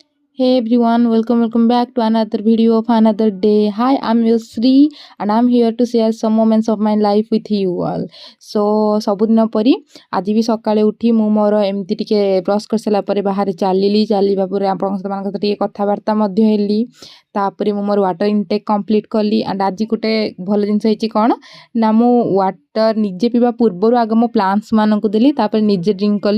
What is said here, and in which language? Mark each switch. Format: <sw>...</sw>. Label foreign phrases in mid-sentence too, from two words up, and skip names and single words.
<en>Hey everyone, welcome back to another video of another day. Hi, I'm Yusri and I'm here to share some moments of my life with you all.</en> <or>So ସବୁଦିନ ପରି ଆଜି ବି ସକାଳେ ଉଠି ମୁଁ ମୋର ଏମିତି ଟିକେ ବ୍ରସ୍ କରିସାରିଲା ପରେ ବାହାରେ ଚାଲିବା ପରେ ଆପଣଙ୍କ ସହିତ ଟିକେ କଥାବାର୍ତ୍ତା ମଧ୍ୟ ହେଲି। ତାପରେ ମୁଁ ମୋର</or> <en>water intake complete</en> <or>କଲି ଆଣ୍ଡ ଆଜି ଗୋଟେ ଭଲ ଜିନିଷ ହେଇଛି କ'ଣ ନା ମୁଁ ୱାଟର ନିଜେ ପିଇବା ପୂର୍ବରୁ ଆଗ ମୋ ପ୍ଲାଣ୍ଟସ୍ ମାନଙ୍କୁ ଦେଲି ତାପରେ ନିଜେ ଡ୍ରିଙ୍କ କଲି।</or>